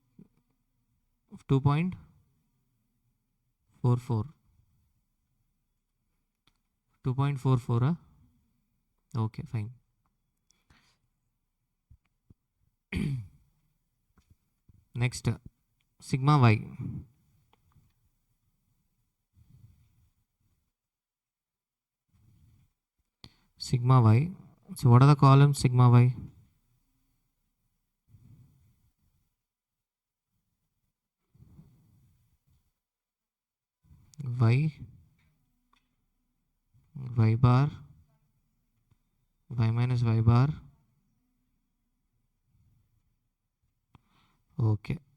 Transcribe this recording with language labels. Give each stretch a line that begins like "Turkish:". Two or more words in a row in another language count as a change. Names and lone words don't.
English: 2.44. 2.44, huh? Okay, fine. Next, sigma y. Sigma y. So what are the columns sigma y? Y, y bar, y minus y bar. Okay.